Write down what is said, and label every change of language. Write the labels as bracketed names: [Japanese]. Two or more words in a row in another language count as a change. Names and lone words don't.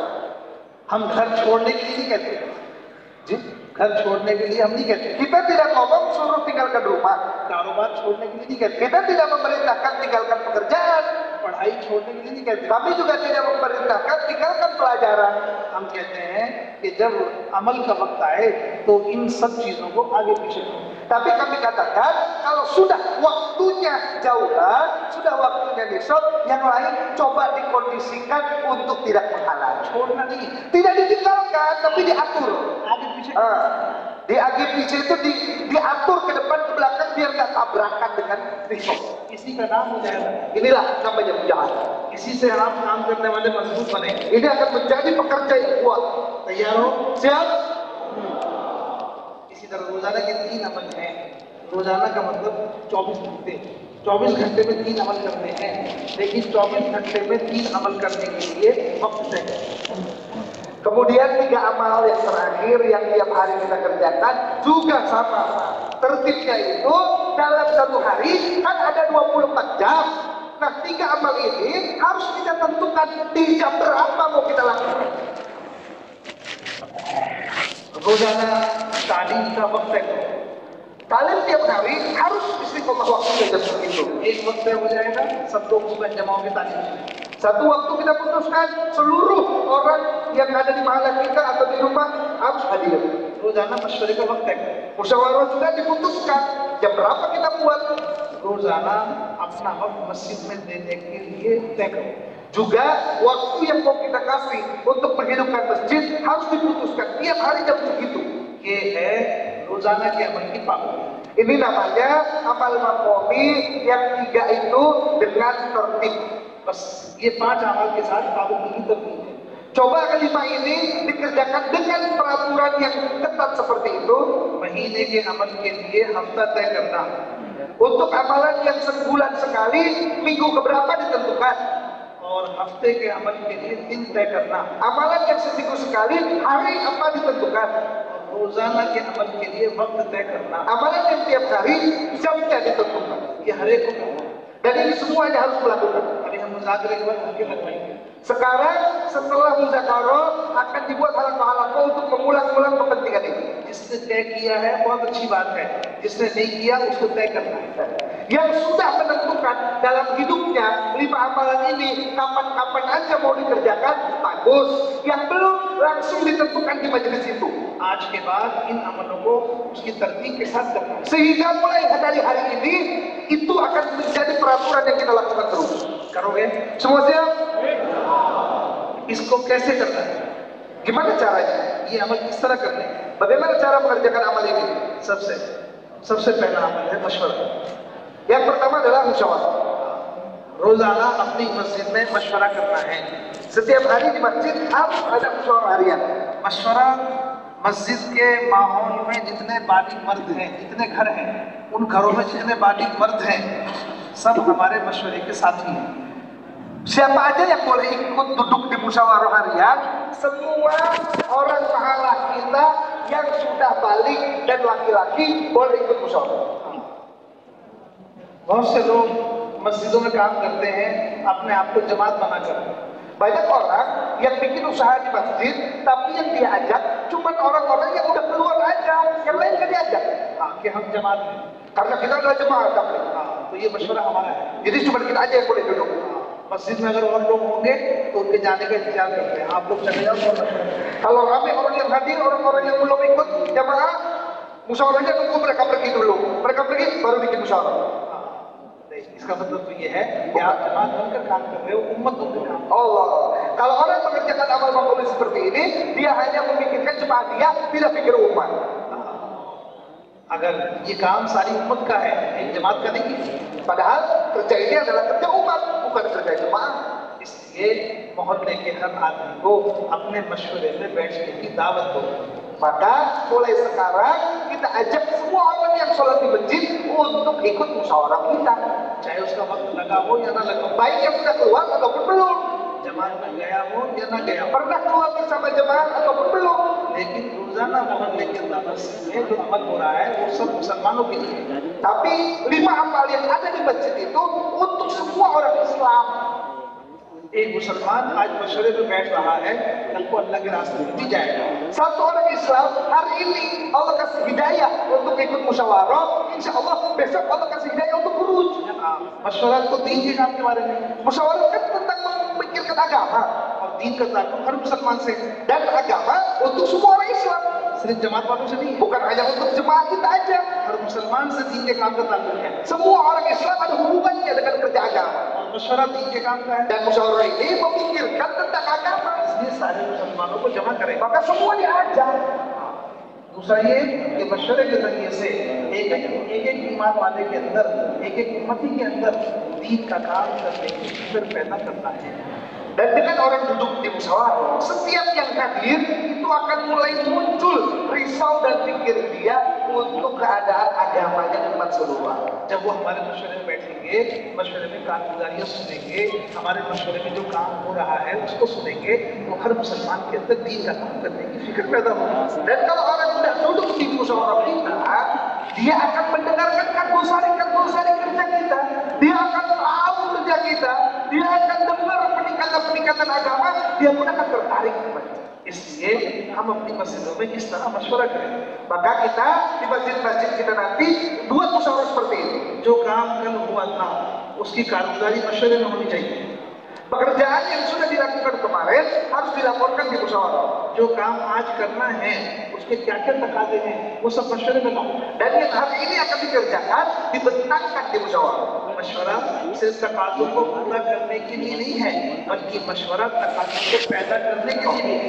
[Urdu] ہم گھر چھوڑنے کے لیے نہیں کہتے جی، گھر چھوڑنے کے لیے ہم نہیں کہتے, [Indonesian] Kita tidak ngomong suruh tinggalkan rumah. [Urdu] کاروبار چھوڑنے کے لیے نہیں کہتے, [Indonesian] Kita tidak memerintahkan tinggalkan pekerjaan. [Urdu] پڑھائی چھوڑنے کے لیے نہیں کہتے. [Indonesian] Kami juga tidak memerintahkan tinggalkan pelajaran. [Urdu] ہم کہتے ہیں کہ جب عمل کا وقت آئے تو ان سب چیزوں کو آگے پیچھے کرو. [Indonesian] Tapi kami katakan, kalau sudah waktunya jauhan, sudah waktunya nisab, yang lain coba dikondisikan untuk tidak menghalangi. [Urdu] چھوڑنا نہیں, [Indonesian] Tidak ditinggalkan, tapi diatur. [Urdu] آگے پیچھے [Indonesian] Di AGPC itu diatur ke depan ke belakang biar nggak tabrakan dengan risok. [Urdu] اسی کا نام مجاہدہ. [Indonesian] Inilah namanya mujahadah. [Urdu] اسی سے آپ کام کرنے والے مضبوط بنے. [Indonesian] Ini akan menjadi pekerja yang kuat. [Urdu] تیار ہو? [Indonesian] Siap? [Urdu] اسی طرح روزانہ کے 3 عمل ہیں. روزانہ کا مطلب 24 گھنٹے. 24 گھنٹے میں 3 عمل کرنے ہیں، لیکن 24 گھنٹے میں 3 عمل کرنے کے لیے وقت طے کریں. [Indonesian] Kemudian 3 amal yang terakhir yang tiap hari kita kerjakan juga sama. Tertibnya itu dalam satu hari kan ada 24 jam. Nah 3 amal ini harus kita tentukan di jam berapa mau kita lakukan. [Urdu] روزانہ تعلیم کا وقت طے کرو. [Indonesian] Kalian tiap hari harus istiqomah waktunya jam segitu. [Urdu] ایک وقت طے ہو جائے گا، سب لوگ اس میں جماؤ کے تعلیم. [Indonesian] Satu waktu kita putuskan seluruh orang yang ada di mahala kita atau di rumah harus hadir. [Urdu] روزانہ مشورے کا وقت طے کرو. [Indonesian] Musyawarah juga diputuskan jam berapa kita buat. [Urdu] روزانہ اپنا وقت مسجد میں دینے کے لیے طے کرو. [Indonesian] Juga waktu yang mau kita kasih untuk menghidupkan masjid harus diputuskan tiap hari jam segitu. [Urdu] یہ ہے روزانہ کے عمل کی پابندی. [Indonesian] Ini namanya amal maqami yang 3 itu dengan tertib. [Urdu] بس یہ 5 عمل کے ساتھ پابندی کی ترتیب ہے. [Indonesian] Coba kelima ini dikerjakan dengan peraturan yang ketat seperti itu. [Urdu] مہینے کے عمل کے لیے ہفتہ طے کرنا, [Indonesian] Untuk amalan yang sebulan sekali, minggu keberapa ditentukan. [Urdu] اور ہفتے کے عمل کے لیے دن طے کرنا, [Indonesian] Amalan yang seminggu sekali, hari apa ditentukan. [Urdu] اور روزانہ کے عمل کے لیے وقت طے کرنا. [Indonesian] Amalan yang tiap hari, jamnya ditentukan. [Urdu] یہ ہر ایک کو کرنا. [Indonesian] Dan ini semuanya harus melakukan. [Urdu] ابھی ہم مذاکرے کے بعد آگے لگوائیں گے. [Indonesian] Sekarang setelah muzakarah akan dibuat halaqah-halaqah untuk mengulang-ulang kepentingan ini. [Urdu] جس نے طے کیا ہے بہت اچھی بات ہے، جس نے نہیں کیا اس کو طے کرنا ہے. [Indonesian] Yang sudah menentukan dalam hidupnya 5 amalan ini kapan-kapan aja mau dikerjakan, bagus. Yang belum langsung ditentukan di majelis itu. [Urdu] آج کے بعد ان عملوں کو اس کی ترتیب کے ساتھ کرنا ہے. [Indonesian] Sehingga mulai dari hari ini itu akan menjadi peraturan yang kita lakukan terus. [Urdu] کرو گے? [Indonesian] Semua siap? [Urdu] اس کو کیسے کرنا ہے? [Indonesian] Gimana caranya? [Urdu] یہ عمل کس طرح کرنے ہیں? [Indonesian] Bagaimana cara mengerjakan amal ini? [Urdu] سب سے پہلا عمل ہے مشورہ. [Indonesian] Yang pertama adalah musyawarah. [Urdu] روزانہ اپنی مسجد میں مشورہ کرنا ہے. [Indonesian] Setiap hari di masjid harus ada musyawarah harian. [Urdu] مشورہ مسجد کے ماحول میں جتنے بالغ مرد ہیں، جتنے گھر ہیں، ان گھروں میں جتنے بالغ مرد ہیں، سب ہمارے مشورے کے ساتھی ہیں. [Indonesian] Siapa aja yang boleh ikut duduk di musyawarah harian? Semua orang pahala kita yang sudah balik dan laki-laki boleh ikut musyawarah. [Urdu] بہت سے لوگ مسجدوں میں کام کرتے ہیں اپنے آپ کو جماعت بنا کر. [Indonesian] Banyak orang yang bikin usaha di masjid, tapi yang dia ajak cuma orang-orang yang udah keluar aja, yang lain kan diajak. [Urdu] کہ ہم جماعت ہیں. [Indonesian] Karena kita adalah jemaah tapi. [Urdu] تو یہ مشورہ ہمارا ہے. [Indonesian] Jadi cuma kita aja yang boleh duduk. [Urdu] مسجد میں اگر اور لوگ ہوں گے تو ان کے جانے کا انتظار کرتے ہیں. آپ لوگ چلے جاؤ اور مشورہ کریں. [Indonesian] Kalau ramai orang yang hadir, orang-orang yang belum ikut jamaah, musyawarahnya tunggu mereka pergi dulu. Mereka pergi baru bikin musyawarah. [Urdu] اس کا مطلب تو یہ ہے کہ آپ جماعت بن کر کام کر رہے ہو، امت بن کر کام. Allah. [Indonesian] Kalau orang mengerjakan amal maqami seperti ini, dia hanya memikirkan jemaah dia, tidak pikir umat. [Urdu] اگر یہ کام ساری امت کا ہے، ایک جماعت کا نہیں ہے. [Indonesian] Padahal kerja ini adalah kerja umat, bukan kerja jemaah. [Urdu] اس لیے محلے کے ہر آدمی کو اپنے مشورے میں بیٹھنے کی دعوت دو. [Indonesian] Maka mulai sekarang kita ajak semua orang yang sholat di masjid untuk ikut musyawarah kita. [Urdu] چاہے اس کا وقت لگا ہو یا نہ لگا ہو, [Indonesian] Baik yang sudah keluar ataupun belum. [Urdu] جماعت میں گیا ہو یا نہ گیا ہو, [Indonesian] Pernah keluar bersama jemaah ataupun belum. [Urdu] لیکن روزانہ محلے کے اندر مسجد میں جو عمل ہو رہا ہے وہ سب مسلمانوں کے لیے ہے. [Indonesian] Tapi 5 amal yang ada di masjid itu untuk semua orang Islam. [Urdu] ایک مسلمان آج مشورے میں بیٹھ رہا ہے، کل کو اللہ کے راستے میں بھی جائے گا. [Indonesian] Satu orang Islam hari ini Allah kasih hidayah untuk ikut musyawarah, [Arabic] إن شاء الله [Indonesian] besok Allah kasih hidayah untuk khuruj. [Urdu] مشورہ تو دین کے کام کے بارے میں, [Indonesian] Musyawarah kan tentang memikirkan agama, [Urdu] اور دین کا تعلق ہر مسلمان سے ہے, [Indonesian] dan agama untuk semua orang Islam, [Urdu] صرف جماعت والوں سے نہیں ہے. [Indonesian] bukan hanya untuk jemaah kita aja. [Urdu] ہر مسلمان سے دین کے کام کا تعلق ہے, [Indonesian] Semua orang Islam ada hubungannya dengan kerja agama. [Urdu] اور مشورہ دین کے کام کا ہے. [Indonesian] Dan musyawarah ini memikirkan tentang agama. [Urdu] اس لیے سارے مسلمانوں کو جمع کریں. [Indonesian] Maka semua diajak. [Urdu] دوسرا یہ کہ مشورے کے ذریعے سے ایک ایک ایمان والے کے اندر، ایک ایک امتی کے اندر دین کا کام کرنے کی فکر پیدا کرنا ہے. [Indonesian] Dan dengan orang duduk di musyawarah, setiap yang hadir itu akan mulai muncul risau dan pikir dia untuk keadaan agamanya umat seluruh. [Urdu] جب وہ ہمارے مشورے میں بیٹھیں گے، مشورے میں کارگزاریاں سنیں گے، ہمارے مشورے میں جو کام ہو رہا ہے اس کو سنیں گے، تو ہر مسلمان کے اندر دین کا کام کرنے کی فکر پیدا ہوگی. [Indonesian] Dan kalau orang sudah duduk di musyawarah kita, dia akan mendengarkan kardusari kerja kita, dia akan tahu kerja kita, dia akan dengar peningkatan agama, dia pun akan tertarik kepada. [Urdu] اس لیے ہم اپنی مسجدوں میں اس طرح مشورہ کریں. [Indonesian] Maka kita di masjid-masjid kita nanti buat musyawarah seperti ini. [Urdu] جو کام کل ہوا تھا اس کی کارگزاری مشورے میں ہونی چاہیے. [Indonesian] Pekerjaan yang sudah dilakukan kemarin harus dilaporkan di musyawarah. [Urdu] جو کام آج کرنا ہے اس کے کیا کیا تقاضے ہیں وہ سب مشورے میں لاؤ. [Indonesian] Dan yang hari ini akan dikerjakan dibentangkan di musyawarah. [Urdu] مشورہ صرف تقاضوں کو پورا کرنے کے لیے نہیں ہے، بلکہ مشورہ تقاضوں کو پیدا کرنے کے لیے بھی ہے.